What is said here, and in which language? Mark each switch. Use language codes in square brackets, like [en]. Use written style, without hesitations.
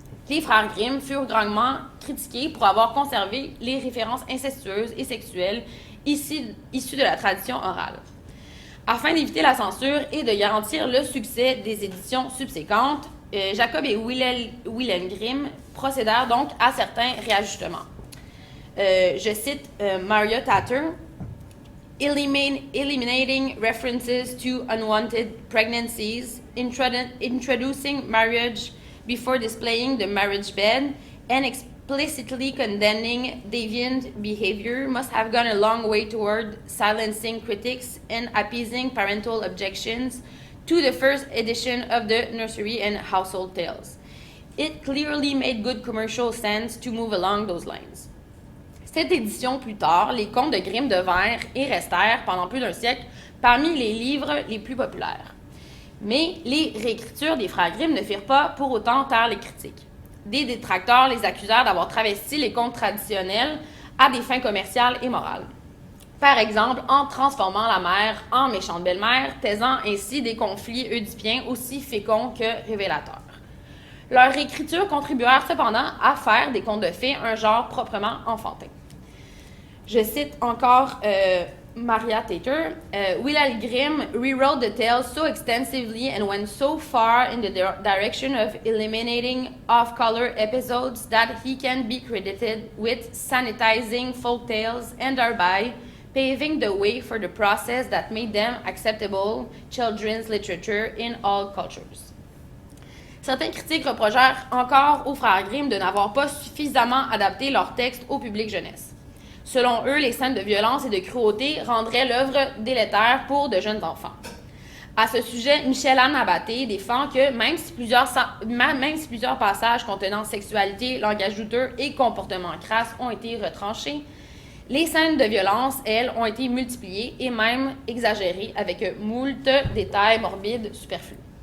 [fr] Les frères Grimm furent grandement critiqués pour avoir conservé les références incestueuses et sexuelles issues de la tradition orale. Afin d'éviter la censure et de garantir le succès des éditions subséquentes, Jacob et Wilhelm Grimm procédèrent donc à certains réajustements. Je cite [en] Maria Tatter, eliminating references to unwanted pregnancies, introducing marriage before displaying the marriage bed, and explicitly condemning deviant behavior must have gone a long way toward silencing critics and appeasing parental objections to the first edition of the Nursery and Household Tales. It clearly made good commercial sense to move along those lines. [fr] Cette édition plus tard, les contes de Grimm devinrent et restèrent pendant plus d'un siècle parmi les livres les plus populaires. Mais les réécritures des frères Grimm ne firent pas pour autant taire les critiques. Des détracteurs les accusèrent d'avoir travesti les contes traditionnels à des fins commerciales et morales. Par exemple, en transformant la mère en méchante belle-mère, taisant ainsi des conflits oedipiens aussi féconds que révélateurs. Leurs réécritures contribuèrent cependant à faire des contes de fées un genre proprement enfantin. Je cite encore Maria Tater. [en] Wilhelm Grimm rewrote the tale so extensively and went so far in the direction of eliminating off-color episodes that he can be credited with sanitizing folk tales and thereby paving the way for the process that made them acceptable children's literature in all cultures. [fr] Certains critiques reprochèrent encore aux frères Grimm de n'avoir pas suffisamment adapté leur texte au public jeunesse. Selon eux, les scènes de violence et de cruauté rendraient l'œuvre délétère pour de jeunes enfants. À ce sujet, Michel-Anne Abaté défend que même si plusieurs passages contenant sexualité, langage douteux et comportements crasses ont été retranchés, les scènes de violence, elles, ont été multipliées et même exagérées avec moult détails morbides superflus.